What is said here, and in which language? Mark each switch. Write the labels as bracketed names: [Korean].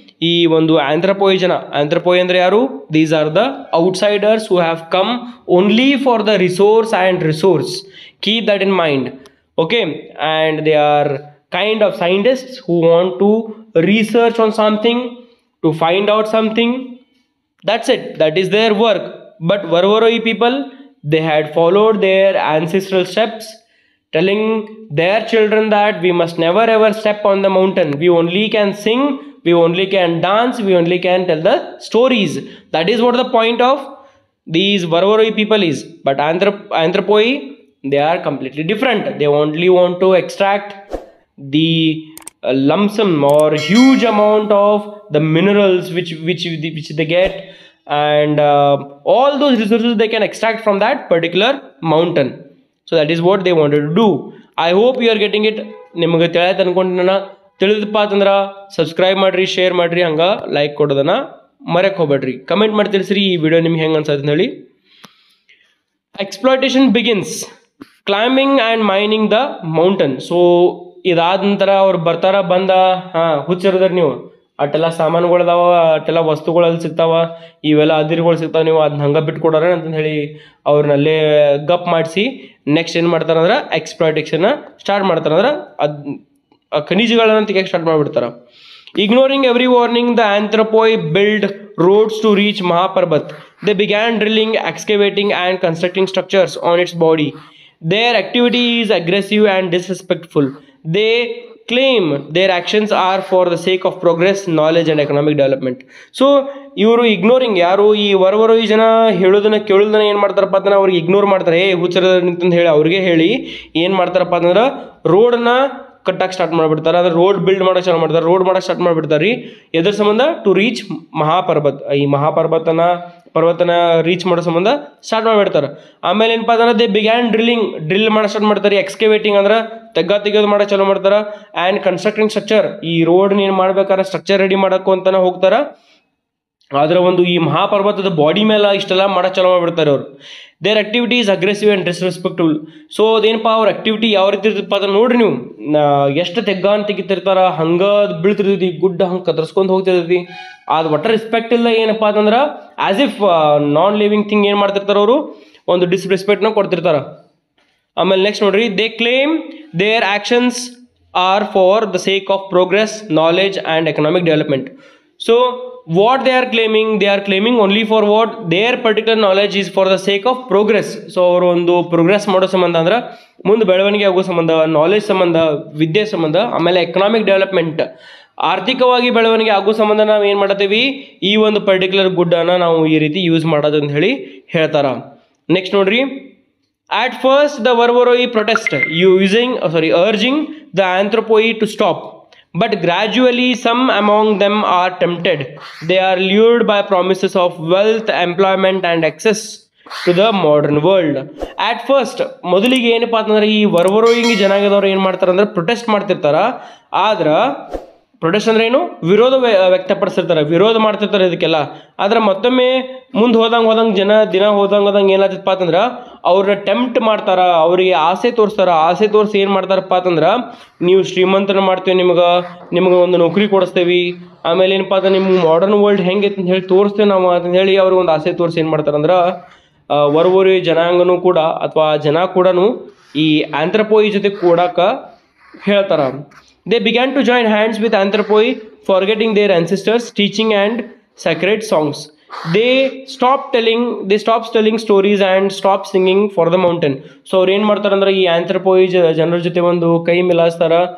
[Kannada] ಈ ಒಂದು ಆಂಥ್ರಪೋಯಿ ಜನ. ಆಂಥ್ರಪೋಯಿ ಅಂದರೆ ಯಾರು? [English] These are the outsiders who have come only for the resource and resource. Keep that in mind. Okay, and they are kind of scientists who want to research on something, to find out something. That's it. That is their work. But Varvaroi people, they had followed their ancestral steps, telling their children that we must never ever step on the mountain. We only can sing, we only can dance, we only can tell the stories. That is what the point of these Varvaroi people is. But Anthropoi, they are completely different. They only want to extract the lump sum or huge amount of the minerals which they get, and all those resources they can extract from that particular mountain. So that is what they wanted to do. I hope you are getting it. [Kannada] ನಿಮಗೆ ತಿಳಿಯುತ್ತೆ ಅನ್ಕೊಂಡೆ. ತಿಳಿದಪ್ಪ ಅಂತಂದ್ರೆ subscribe ಮಾಡಿರಿ, share ಮಾಡಿರಿ, ಹಂಗೆ like ಕೊಡೋದನ್ನು ಮರೆಯಕ್ಕೆ ಹೋಗ್ಬೇಡ್ರಿ. Comment ಮಾಡಿ ತಿಳಿಸ್ರಿ ಈ ವಿಡಿಯೋ ನಿಮ್ಗೆ ಹೆಂಗೆ ಅನ್ಸತ್ತೆ ಅಂತ ಹೇಳಿ. [English] Exploitation begins climbing and mining the mountain. [Kannada] So ಇದಾದ ನಂತರ ಅವ್ರು ಬಂದ ಹುಚ್ಚಿರೋದ್ರಿ ನೀವು, ಅಟ್ಟೆಲ್ಲ ಸಾಮಾನುಗಳದಾವ, ಅಟ್ಟೆಲ್ಲ ವಸ್ತುಗಳಲ್ಲಿ ಸಿಗ್ತಾವ, ಇವೆಲ್ಲ ಅದಿರುಗಳು ಸಿಗ್ತಾವೆ, ನೀವು ಅದನ್ನ ಹಂಗೆ ಬಿಟ್ಕೊಡೋರ ಅಂತಂದು ಹೇಳಿ ಅವ್ರನ್ನಲ್ಲೇ ಗಪ್ ಮಾಡಿಸಿ ನೆಕ್ಸ್ಟ್ ಏನು ಮಾಡ್ತಾರಂದ್ರೆ ಎಕ್ಸ್ಪ್ಲಾಯ್ಟೇಷನ್ನ ಸ್ಟಾರ್ಟ್ ಮಾಡ್ತಾರಂದ್ರೆ ಖನಿಜಗಳನ್ನು ತೆಗಿಯಕ್ಕೆ ಸ್ಟಾರ್ಟ್ ಮಾಡಿಬಿಡ್ತಾರೆ. [English] Ignoring every warning, the Anthropoi built roads to reach Mahaparbat. They began drilling, excavating and constructing structures on its body. Their activity is aggressive and disrespectful. They claim their actions are for the sake of progress, knowledge and economic development. [Kannada] So ಇವರು ignoring, ಯಾರು ಈ ವರ್ವರೋಯಿ ಜನ ಹೇಳೋದನ್ನ ಕೇಳೋದನ್ನ ಏನು ಮಾಡ್ತಾರಪ್ಪ ಅಂತಂದ್ರೆ ಅವ್ರಿಗೆ ignore ಮಾಡ್ತಾರೆ. ಹುಚ್ಚರ ನಿಂತಂದು ಹೇಳಿ ಅವ್ರಿಗೆ ಹೇಳಿ ಏನು ಮಾಡ್ತಾರಪ್ಪ ಅಂತಂದ್ರೆ ರೋಡನ್ನ ಕಟ್ಟಕ್ಕೆ ಸ್ಟಾರ್ಟ್ ಮಾಡಿಬಿಡ್ತಾರೆ. ಅಂದ್ರೆ ರೋಡ್ ಬಿಲ್ಡ್ ಮಾಡೋಕೆ ಚಾಲು ಮಾಡ್ತಾರೆ, ರೋಡ್ ಮಾಡೋಕೆ ಸ್ಟಾರ್ಟ್ ಮಾಡಿಬಿಡ್ತಾರೆ ರೀ. ಎದ್ರ ಸಂಬಂಧ? [English] To reach Mahaparvat. [Kannada] ಈ ಪರ್ವತನ ರೀಚ್ ಮಾಡೋ ಸಂಬಂಧ ಸ್ಟಾರ್ಟ್ ಮಾಡಿಬಿಡ್ತಾರೆ. ಆಮೇಲೆ ಏನಪ್ಪ ಅಂದ್ರೆ [English] they began [Kannada] ಡ್ರಿಲ್ ಮಾಡೋ ಸ್ಟಾರ್ಟ್ ಮಾಡ್ತಾರೆ. ಎಕ್ಸ್ಕವೇಟಿಂಗ್ ಅಂದ್ರೆ ತೆಗೆಯೋದು ಮಾಡೋಕೆ ಚಾಲು ಮಾಡ್ತಾರೆ. [English] and constructing structure, [Kannada] ಈ ರೋಡ್ ಏನು ಮಾಡ್ಬೇಕಾದ್ರೆ ಸ್ಟ್ರಕ್ಚರ್ ರೆಡಿ ಮಾಡೋಕ್ಕೂ ಅಂತಾನೆ ಹೋಗ್ತಾರೆ. ಅದರ ಒಂದು ಈ ಮಹಾಪರ್ವತದ ಬಾಡಿ ಮೇಲೆ ಇಷ್ಟೆಲ್ಲ ಮಾಡೋಕೆ ಚಾಲು ಮಾಡಿಬಿಡ್ತಾರೆ ಅವರು. [English] There activity is aggressive and disrespectable. [Kannada] So ಅದೇನಪ್ಪ ಅವ್ರ ಆಕ್ಟಿವಿಟಿ ಯಾವ ರೀತಿ ಇರ್ತಪ್ಪ ಅಂತ ನೋಡ್ರಿ ನೀವು. ಎಷ್ಟು ತೆಗ್ಗಾನ್ ತೆಗಿತಿರ್ತಾರ, ಹಂಗೆ ಬೀಳ್ತಿರ್ತೈತಿ, ಗುಡ್ಡ ಹಂಗೆ ಕದರ್ಸ್ಕೊಂಡು ಹೋಗ್ತಿರ್ತೈತಿ. ಅದು ಒಟ್ಟ ರೆಸ್ಪೆಕ್ಟ್ ಇಲ್ಲ. ಏನಪ್ಪ ಅಂತಂದ್ರೆ [English] as if non living thing [Kannada] ಏನು ಮಾಡ್ತಿರ್ತಾರೆ ಅವರು, ಒಂದು ಡಿಸ್ರೆಸ್ಪೆಕ್ಟ್ನ ಕೊಡ್ತಿರ್ತಾರೆ. ಆಮೇಲೆ ನೆಕ್ಸ್ಟ್ ನೋಡ್ರಿ, [English] They claim their actions are for the sake of progress, knowledge and economic development. So what they are claiming only for what their particular knowledge is for the sake of progress. [Kannada] So ಅವರು ಒಂದು progress ಮಾಡೋ ಸಂಬಂಧ ಅಂದ್ರೆ ಮುಂದೆ ಬೆಳವಣಿಗೆ ಆಗೋ ಸಂಬಂಧ, knowledge ಸಂಬಂಧ, ವಿದ್ಯೆ ಸಂಬಂಧ, ಆಮೇಲೆ ಎಕನಾಮಿಕ್ ಡೆವಲಪ್ಮೆಂಟ್, ಆರ್ಥಿಕವಾಗಿ ಬೆಳವಣಿಗೆ ಆಗೋ ಸಂಬಂಧ ನಾವು ಏನು ಮಾಡ್ತೀವಿ, ಈ ಒಂದು ಪರ್ಟಿಕ್ಯುಲರ್ ಗುಡ್ಡನ್ನು ನಾವು ಈ ರೀತಿ ಯೂಸ್ ಮಾಡೋದು ಅಂತ ಹೇಳಿ ಹೇಳ್ತಾರ. ನೆಕ್ಸ್ಟ್ ನೋಡ್ರಿ, [English] at first the Varvaroi protest urging the Anthropoi to stop. But gradually some among them are tempted. They are lured by promises of wealth, employment and access to the modern world. At first [Kannada] ಮೊದಲಿಗೆ ಏನಪ್ಪ ಅಂತಂದ್ರೆ ಈ ವರ್ವರೋಯಿಂಗ್ ಜನಾಂಗದವ್ರು ಏನು ಮಾಡ್ತಾರೆ ಅಂದ್ರೆ protest ಮಾಡ್ತಿರ್ತಾರ. ಆದ್ರೆ protest ಅಂದ್ರೆ ಏನು, ವಿರೋಧ ವ್ಯಕ್ತಪಡಿಸಿರ್ತಾರೆ, ವಿರೋಧ ಮಾಡ್ತಿರ್ತಾರೆ ಇದಕ್ಕೆಲ್ಲ. ಆದ್ರೆ ಮತ್ತೊಮ್ಮೆ ಮುಂದೆ ಹೋದಂಗೆ ದಿನ ಹೋದಂಗೆ ಏನಾಗ್ತಪ್ಪ ಅಂತಂದ್ರೆ ಅವ್ರನ್ನ ಟೆಂಪ್ಟ್ ಮಾಡ್ತಾರ, ಅವರಿಗೆ ಆಸೆ ತೋರಿಸ್ತಾರ. ಆಸೆ ತೋರಿಸಿ ಏನು ಮಾಡ್ತಾರಪ್ಪ ಅಂತಂದ್ರೆ, ನೀವು ಶ್ರೀಮಂತನ ಮಾಡ್ತೀವಿ, ನಿಮಗೆ ಒಂದು ನೌಕರಿ ಕೊಡಿಸ್ತೇವೆ, ಆಮೇಲೆ ಏನಪ್ಪ ಅಂದ್ರೆ ನಿಮ್ಮ ಮಾಡರ್ನ್ ವರ್ಲ್ಡ್ ಹೆಂಗೆ ಅಂತ ಹೇಳಿ ತೋರಿಸ್ತೇವೆ ನಾವು ಅಂತ ಹೇಳಿ ಅವ್ರಿಗೆ ಒಂದು ಆಸೆ ತೋರಿಸಿ ಏನು ಮಾಡ್ತಾರಂದ್ರೆ ವರ್ವರಿ ಜನಾಂಗನೂ ಕೂಡ ಅಥವಾ ಜನ ಕೂಡ ಈ ಆಂಥ್ರಪೋಯಿ ಜೊತೆ ಕೂಡಕ್ಕೆ ಹೇಳ್ತಾರ. [English] They began to join hands with Anthropoi, forgetting their ancestors' teaching and sacred songs. They stopped telling stories and stopped singing for the mountain. [Kannada] So ಅವ್ರು ಏನು ಮಾಡ್ತಾರೆ ಅಂದ್ರೆ ಈ ಆಂಥ್ರಪೋಯಿ ಜನರ ಜೊತೆ ಒಂದು ಕೈ ಮಿಲಾಯಿಸ್ತಾರ.